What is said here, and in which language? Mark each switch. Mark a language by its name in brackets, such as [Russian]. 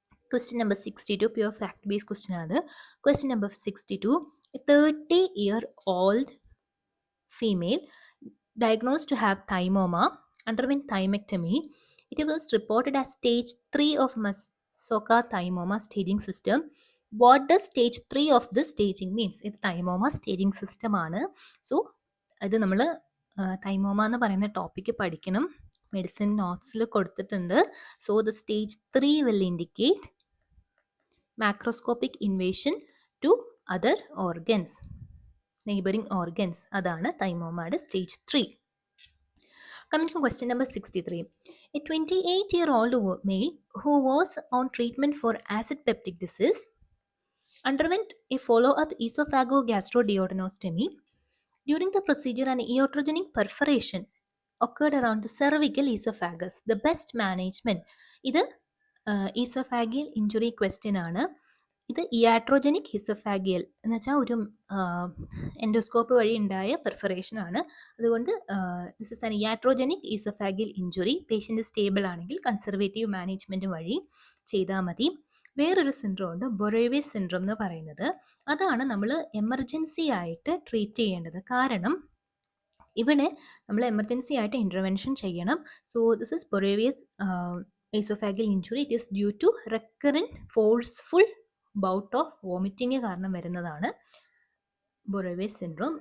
[English] Question number 62, pure fact based question ആണ്. Question number 62, a 30-year-old female diagnosed to have thymoma underwent thymectomy. It was reported as stage 3 of Masoka thymoma staging system. What does stage 3 of this staging means? [Malayalam] ഇത് thymoma staging system ആണ്. So ഇത് നമ്മൾ thymoma എന്ന് പറയുന്ന topic പഠിക്കണം. Medicine നോട്ട്സിൽ കൊടുത്തിട്ടുണ്ട്. [English] So the stage 3 will indicate macroscopic invasion to other organs, neighbouring organs. [Malayalam] അതാണ് തൈമോമയുടെ stage 3. [English] Coming to question number 63. A 28-year-old male who was on treatment for acid peptic disease underwent a follow-up esophagogastroduodenostomy. During the procedure, an iatrogenic perforation occurred around the cervical esophagus. The best management. [Malayalam] ഇത് oesophageal injury question ആണ്. ഇത് iatrogenic ഹിസോഫാഗിയൽ എന്ന് വെച്ചാൽ ഒരു endoscope വഴി ഉണ്ടായ perforation ആണ്. [English] അതുകൊണ്ട് this is an iatrogenic oesophageal injury. [Malayalam] Patient stable ആണെങ്കിൽ കൺസർവേറ്റീവ് മാനേജ്മെൻറ്റ് വഴി ചെയ്താൽ മതി. വേറൊരു സിൻഡ്രോം ഉണ്ട്, ബൊറേവിയസ് സിൻഡ്രോം എന്ന് പറയുന്നത്. അതാണ് നമ്മൾ എമർജൻസി ആയിട്ട് ട്രീറ്റ് ചെയ്യേണ്ടത്. കാരണം ഇവിടെ നമ്മൾ എമർജൻസി ആയിട്ട് ഇൻ്റർവെൻഷൻ ചെയ്യണം. [English] So this is Boerhaave's esophageal injury. It is due to recurrent forceful bout of vomiting [Malayalam] കാരണം വരുന്നതാണ് ബൊറേവിയസ് സിൻഡ്രോം.